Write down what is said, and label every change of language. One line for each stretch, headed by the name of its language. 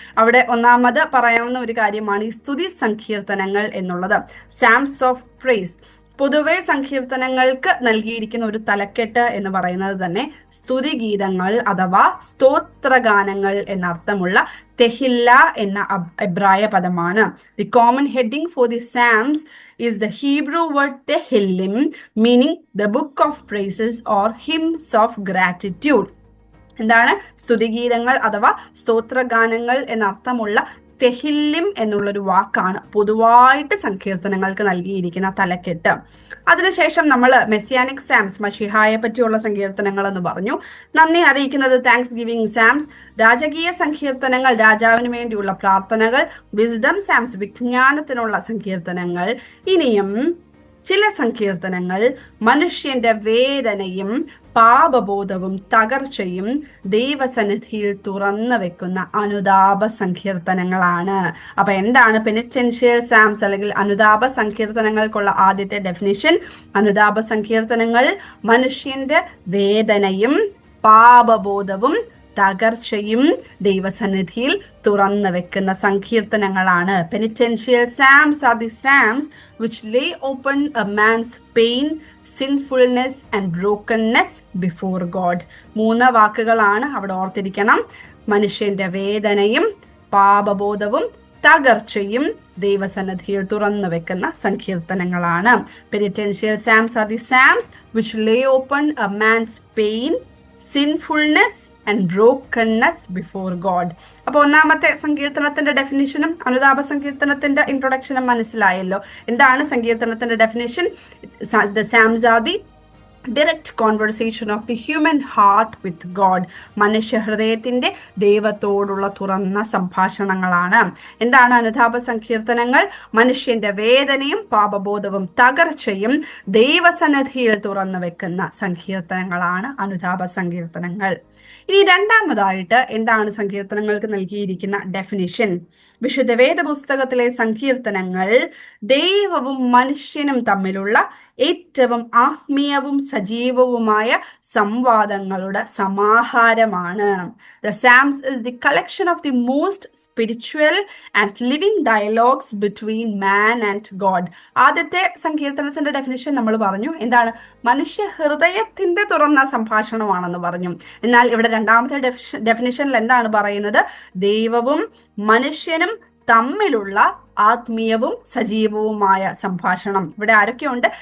Malayalam: അവിടെ ഒന്നാമത് പറയാവുന്ന ഒരു കാര്യമാണ് ഈ സ്തുതി സങ്കീർത്തനങ്ങൾ എന്നുള്ളത്, സാംസ് ഓഫ് പ്രൈസ്. പൊതുവെ സങ്കീർത്തനങ്ങൾക്ക് നൽകിയിരിക്കുന്ന ഒരു തലക്കെട്ട് എന്ന് പറയുന്നത് തന്നെ സ്തുതിഗീതങ്ങൾ അഥവാ സ്തോത്രഗാനങ്ങൾ എന്നർത്ഥമുള്ള തെഹില്ല എന്ന എബ്രായ പദമാണ്.
English: The common heading for the Psalms is the Hebrew word tehillim, meaning the book of praises or hymns of gratitude.
Malayalam: എന്താണ്? സ്തുതിഗീതങ്ങൾ അഥവാ സ്തോത്രഗാനങ്ങൾ എന്നർത്ഥമുള്ള തെഹില്ലിം എന്നുള്ളൊരു വാക്കാണ് പൊതുവായിട്ട് സങ്കീർത്തനങ്ങൾക്ക് നൽകിയിരിക്കുന്ന തലക്കെട്ട്. അതിനുശേഷം നമ്മൾ മെസ്സിയാനിക് സാംസ്, മഷിഹായെ പറ്റിയുള്ള സങ്കീർത്തനങ്ങൾ എന്ന് പറഞ്ഞു. നന്ദി അറിയിക്കുന്നത് താങ്ക്സ് ഗിവിംഗ് സാംസ്, രാജകീയ സങ്കീർത്തനങ്ങൾ, രാജാവിന് വേണ്ടിയുള്ള പ്രാർത്ഥനകൾ, വിസ്ഡം സാംസ്, വിജ്ഞാനത്തിനുള്ള സങ്കീർത്തനങ്ങൾ. ഇനിയും ചില സങ്കീർത്തനങ്ങൾ മനുഷ്യന്റെ വേദനയും പാപബോധവും തകർച്ചയും ദൈവസന്നിധിയിൽ തുറന്നു വെക്കുന്ന അനുതാപ സങ്കീർത്തനങ്ങളാണ്. അപ്പൊ എന്താണ് പെനിറ്റൻഷ്യൽ സാംസ് അല്ലെങ്കിൽ അനുതാപ സങ്കീർത്തനങ്ങൾക്കുള്ള ആദ്യത്തെ ഡെഫിനിഷൻ? അനുതാപ സങ്കീർത്തനങ്ങൾ മനുഷ്യന്റെ വേദനയും പാപബോധവും തകർച്ചയും ദൈവസന്നിധിയിൽ തുറന്നു വെക്കുന്ന സങ്കീർത്തനങ്ങളാണ്.
English: Penitential psalms are the psalms which lay open a man's pain, sinfulness and brokenness before God.
Malayalam: 3 വാക്കുകളാണ് അവിടെ ഓർത്തിരിക്കണം. മനുഷ്യന്റെ വേദനയും പാപബോധവും തകർച്ചയും ദൈവസന്നിധിയിൽ തുറന്നു വെക്കുന്ന സങ്കീർത്തനങ്ങളാണ്.
English: Penitential psalms are the psalms which lay open a man's pain, sinfulness and brokenness before God.
Malayalam: അപ്പോൾ ഒന്നാമത്തെ സങ്കീർത്തനത്തിന്റെ ഡെഫിനിഷനും അനുതാപ സങ്കീർത്തനത്തിന്റെ ഇൻട്രൊഡക്ഷനും മനസ്സിലായല്ലോ. എന്താണ് സങ്കീർത്തനത്തിന്റെ definition?
English: The Psalms are the direct conversation of the human heart with God.
Malayalam: മനുഷ്യ ഹൃദയത്തിന്റെ ദൈവത്തോടുള്ള തുറന്ന സംഭാഷണങ്ങളാണ്. എന്താണ് അനുതാപ സങ്കീർത്തനങ്ങൾ? മനുഷ്യന്റെ വേദനയും പാപബോധവും തകർച്ചയും ദൈവസന്നിധിയിൽ തുറന്നു വെക്കുന്ന സങ്കീർത്തനങ്ങളാണ് അനുതാപ സങ്കീർത്തനങ്ങൾ. ഇനി രണ്ടാമതായിട്ട് എന്താണ് സങ്കീർത്തനങ്ങൾക്ക് നൽകിയിരിക്കുന്ന ഡെഫിനിഷൻ? വിശുദ്ധ വേദപുസ്തകത്തിലെ സങ്കീർത്തനങ്ങൾ ദൈവവും മനുഷ്യനും തമ്മിലുള്ള ഏറ്റവും ആത്മീയവും സജീവവുമായ സംവാദങ്ങളുടെ സമാഹാരമാണ്.
English: The Psalms is the collection of the most spiritual and living dialogues between man and God.
Malayalam: ആദ്യത്തെ സങ്കീർത്തനത്തിന്റെ ഡെഫിനിഷൻ നമ്മൾ പറഞ്ഞു. എന്താണ്? മനുഷ്യ ഹൃദയത്തിന്റെ തുറന്ന സംഭാഷണമാണെന്ന് പറഞ്ഞു. എന്നാൽ ഇവിടെ രണ്ടാമത്തെ ഡെഫിനിഷനിൽ എന്താണ് പറയുന്നത്? ദൈവവും മനുഷ്യനും തമ്മിലുള്ള ആത്മീയവും സജീവവുമായ സംഭാഷണം. ഇവിടെ ആരൊക്കെയുണ്ട്?